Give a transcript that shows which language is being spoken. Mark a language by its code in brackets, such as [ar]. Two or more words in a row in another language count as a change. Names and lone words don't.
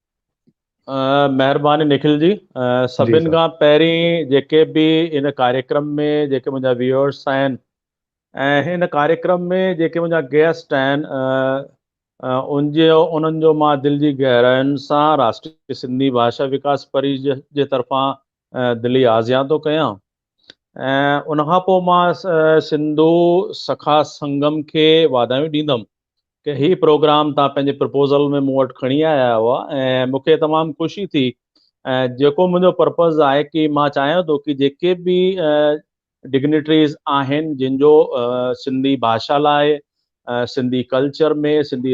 [sd] महिरबानी निखिल जी। सभिनि खां पहिरीं जेके बि इन कार्यक्रम में जेके मुंहिंजा व्यूअर्स आहिनि ऐं हिन कार्यक्रम में जेके मुंहिंजा गेस्ट आहिनि उन्हनि जो मां दिलि जी गहराइयुनि सां राष्ट्रीय सिंधी भाषा विकास परिषद जे तरफ़ां दिली आज़ियां थो कयां। ऐं उनखां पोइ मां सिंधू सखा संगम खे वाधायूं ॾींदुमि कि ही प्रोग्राम तव्हां पंहिंजे प्रपोज़ल में मूं वटि खणी आया हुआ ऐं मूंखे तमामु ख़ुशी थी। ऐं जेको मुंहिंजो पर्पज़ आहे कि मां चाहियां थो कि जेके बि डिग्निटरीज़ आहिनि जिन जो सिंधी भाषा लाइ, सिंधी कल्चर में, सिंधी